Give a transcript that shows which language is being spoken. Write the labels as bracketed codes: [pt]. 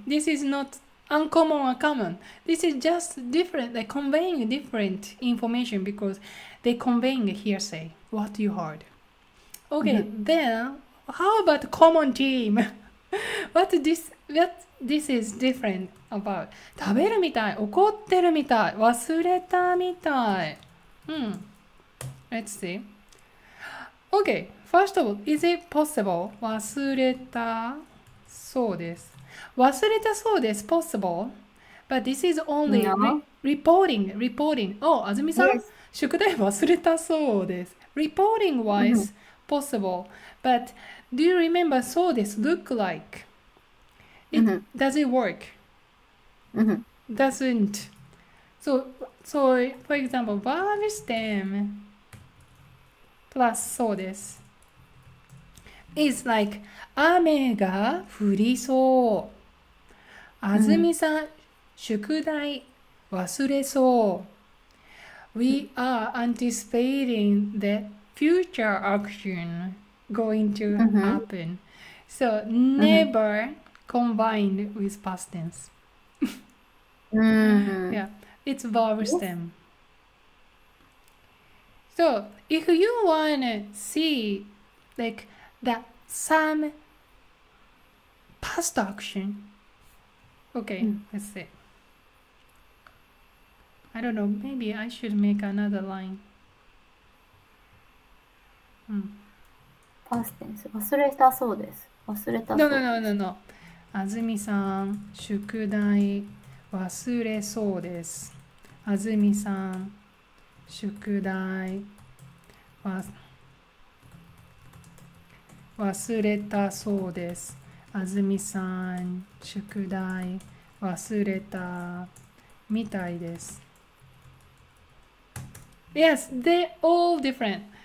[en] This is not uncommon or common. This is just different, like conveying different information because they conveying hearsay, what you heard. Okay, then how about common theme? what this is different about? [ja] 食べるみたい、怒ってるみたい、忘れたみたい。 [en] Let's see. Okay, first of all, is it possible? [ja] 忘れたそうです。忘れたそうです possible? [en] But this is only No. reporting. Oh, [ja] あずみさん、 [en] Yes. [ja] 宿題忘れたそうです。 [en] Reporting wise, possible. But do you remember そうです look like? Does it work? Doesn't. So, for example, verb stem plus そうです is like [ja] 雨が降りそう。あずみさん、宿題忘れそう。 [en] We are anticipating the future action going to happen. So never combined with past tense. Yeah, it's verb stem. So if you wanna see like some past action, okay, let's see. I don't know, maybe I should make another line. Past tense. [ja] 忘れたそうです。忘れたそうです。 [en] No. [ja] あずみさん、宿題忘れそうです。あずみさん、宿題忘れたそうです。あずみさん、宿題忘れたみたいです。 [en] Yes, they're all different.